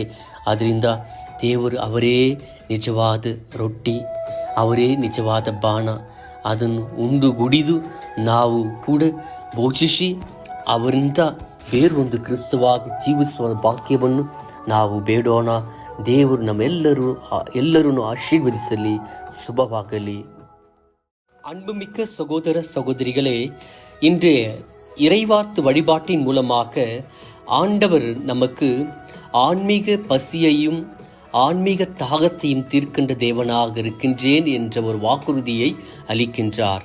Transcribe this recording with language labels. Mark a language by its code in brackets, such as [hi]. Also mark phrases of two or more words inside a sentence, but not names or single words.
[kn] ಆದ್ದರಿಂದ ದೇವರು ಅವರೇ ನಿಜವಾದ ರೊಟ್ಟಿ, ಅವರೇ ನಿಜವಾದ ಬಾಣ. ಅದನ್ನು ಉಂಡು ಗುಡಿದು ನಾವು ಕೂಡ ಭೋಜಿಸಿ ಅವರಿಂದ ಬೇರೊಂದು ಕ್ರಿಸ್ತವಾಗಿ ಜೀವಿಸುವ ಭಾಗ್ಯವನ್ನು ನಾವು ಬೇಡೋಣ. ದೇವರು ಎಲ್ಲರೂ ಆಶೀರ್ವದಿಸಲಿ. ಶುಭವಾಗಲಿ. [ta] அன்புமிக்க சகோதர சகோதரிகளே, இன்றைய இறைவார்த்து வழிபாட்டின் மூலமாக ஆண்டவர் நமக்கு ஆன்மீக பசியையும் ஆன்மீக தாகத்தையும் தீர்க்கின்ற தேவனாக இருக்கின்றேன் என்ற ஒரு வாக்குறுதியை அளிக்கின்றார்.